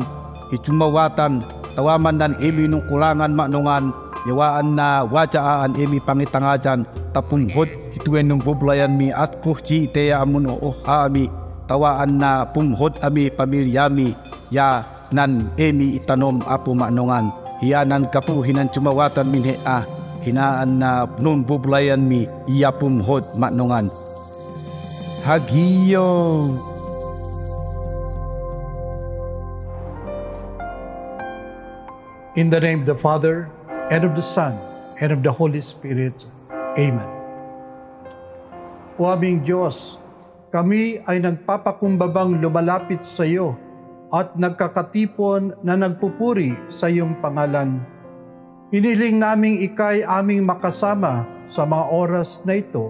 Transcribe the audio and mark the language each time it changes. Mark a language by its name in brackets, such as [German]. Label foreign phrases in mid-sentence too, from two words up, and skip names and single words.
[Tuwali Ifugao] hicumawatan tawaman nan emi nung kulangan maknongan yawaan na wajaan emi pangitangajan tapunghod hituen nung bublayan mi at kuhci teya amun oohami tawaan na punghod ami pamilyami ya nan emi itanom apu maknongan hiyanan kapuhinan cumawatan minhe hinaan na nun bublayan mi iya punghod maknongan hagiyo. [English] In the name of the Father, and of the Son, and of the Holy Spirit. Amen. [Filipino] O aming Diyos, kami ay nagpapakumbabang lumalapit sa iyo at nagkakatipon na nagpupuri sa iyong pangalan. Hiniling naming ikay aming makasama sa mga oras na ito.